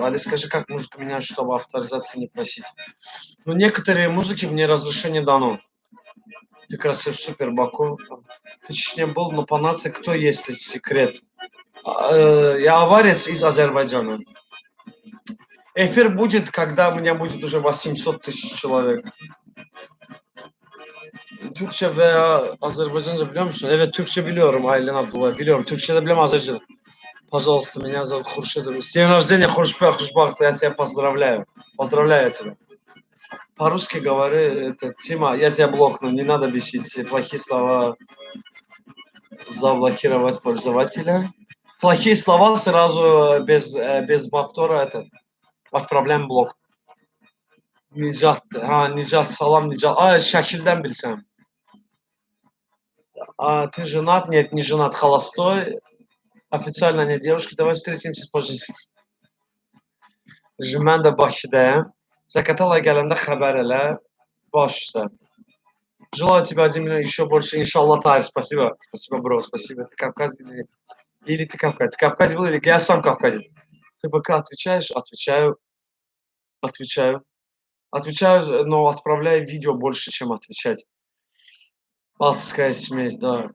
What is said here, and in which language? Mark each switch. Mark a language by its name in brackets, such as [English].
[Russian] Али, скажи, как музыку менять, чтобы авторизации не просить. Ну, некоторые музыки мне разрешение дано. Ты красив, супер, Баку. Ты Чечне был, но по нации кто есть, секрет? Я аварец из Азербайджана. Эфир будет, когда у меня будет уже 800 000 человек. [Turkish] Türkçe veya Azerbaycanca biliyor musun? Evet, Türkçe biliyorum Aylen Abdullah. Biliyorum. Türkçe de biliyorum, Azerbaycan. [Russian] Пожалуйста, меня зовут Хуршид. С днем рождения, Хуршпах, Хушбах, я тебя поздравляю. Поздравляю тебя. По-русски говори, это, Тима, я тебя блокну, не надо бесить. Плохие слова заблокировать пользователя. Плохие слова сразу без повтора это отправляем блок. [Azerbaijani] Nicat, ha Nicat, salam Nicat. Şəkildən bilsəm. [Russian] Ты женат? Нет, не женат, холостой. Официально нет девушки. Давай встретимся позже. [Azerbaijani] Mən də Bakıdayım. Zaqatala gələndə xəbər elə. Baş üstə. [Russian] Желаю тебе 1 миллион еще больше, иншаллах, Тайр. Спасибо. Спасибо, бро, спасибо. Ты Кавказ или ты Кавказ? Ты Кавказ был или я сам Кавказец? Ты пока отвечаешь? Отвечаю. Отвечаю. Отвечаю, но отправляю видео больше, чем отвечать. Балтийская смесь, да.